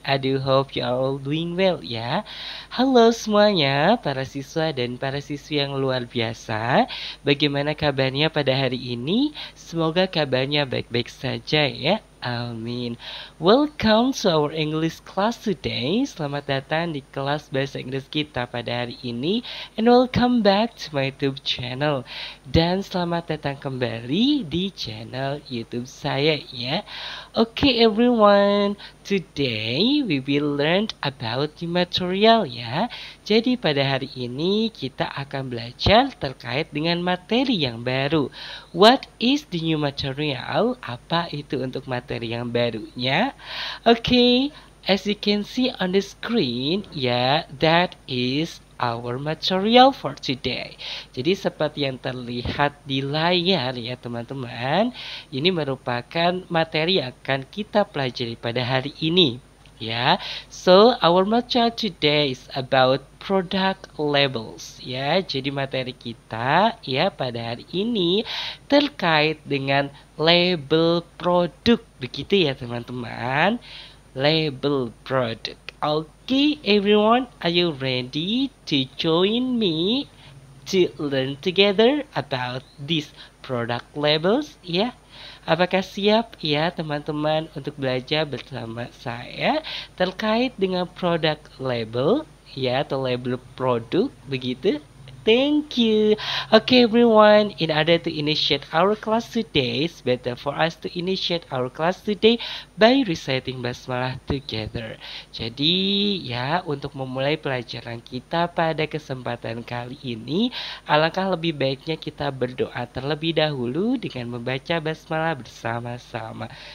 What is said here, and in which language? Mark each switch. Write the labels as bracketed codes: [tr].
[en] I do hope you are all doing well ya. [id] Halo semuanya, para siswa dan para siswi yang luar biasa. Bagaimana kabarnya pada hari ini? Semoga kabarnya baik-baik saja ya. Amin. [en] Welcome to our English class today. [id] Selamat datang di kelas bahasa Inggris kita pada hari ini. [en] And welcome back to my YouTube channel. [id] Dan selamat datang kembali di channel YouTube saya ya. [en] Okay everyone, today we will learn about the material ya. [id] Jadi pada hari ini kita akan belajar terkait dengan materi yang baru. [en] What is the new material? [id] Apa itu untuk materi yang barunya? [en] Okay, as you can see on the screen, ya, that is our material for today. [id] Jadi seperti yang terlihat di layar ya teman-teman, ini merupakan materi yang akan kita pelajari pada hari ini. [en] Ya, so our material today is about product labels. [id] Ya, jadi materi kita ya pada hari ini terkait dengan label produk, begitu ya teman-teman. [en] Label product. Okay, everyone, are you ready to join me to learn together about these product labels? [id] Ya. Apakah siap ya teman-teman untuk belajar bersama saya terkait dengan produk label ya atau label produk begitu? [en] Thank you. Okay everyone, in order to initiate our class today, it's better for us to initiate our class today by reciting basmalah together. [id] Jadi ya, untuk memulai pelajaran kita pada kesempatan kali ini, alangkah lebih baiknya kita berdoa terlebih dahulu dengan membaca basmalah bersama-sama.